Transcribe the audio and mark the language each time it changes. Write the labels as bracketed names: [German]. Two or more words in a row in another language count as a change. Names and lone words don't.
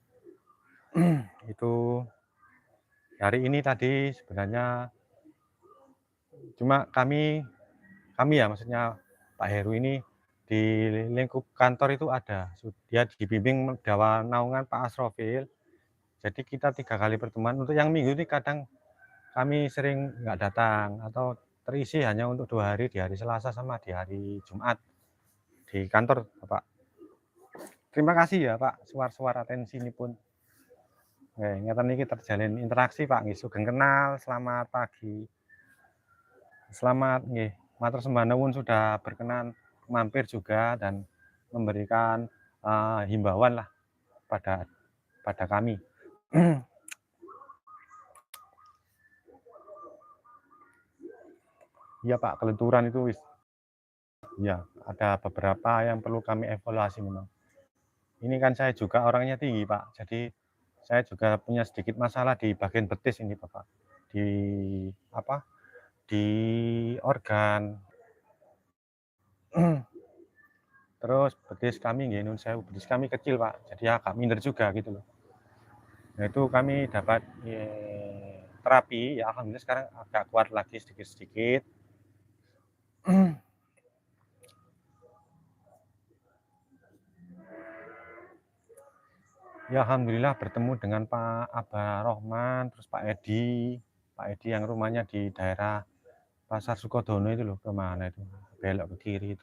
[Indonesian] Itu hari ini tadi sebenarnya cuma kami ya maksudnya Pak Heru ini di lingkup kantor itu ada, dia dibimbing Dawa Naungan Pak Asrofil. Jadi kita 3 kali pertemuan, untuk yang minggu ini kadang kami sering nggak datang atau terisi hanya untuk 2 hari, di hari Selasa sama di hari Jumat di kantor Bapak. Terima kasih ya Pak Suwar atensi ini pun. [Javanese] Ngeten niki [Indonesian] terjalin interaksi Pak nggih, [Javanese] sugeng kenal, [Indonesian] selamat pagi. Selamat nggih, [Javanese] matur sembah nuwun [Indonesian] sudah berkenan mampir juga dan memberikan, himbauan lah pada pada kami. Iya Pak, kelenturan itu ya ada beberapa yang perlu kami evaluasi memang. Ini kan saya juga orangnya tinggi Pak, jadi saya juga punya sedikit masalah di bagian betis ini Bapak, di apa, di organ. Terus betis kami [Javanese] nggih nun sewu, [Indonesian] betis kami kecil Pak, jadi agak minder juga gitu loh. Nah itu kami dapat, terapi, ya alhamdulillah sekarang agak kuat lagi sedikit-sedikit. Ya alhamdulillah bertemu dengan Pak Abah Rohman, terus Pak Edi yang rumahnya di daerah Pasar Sukodono itu loh, ke mana itu, belok ke kiri itu.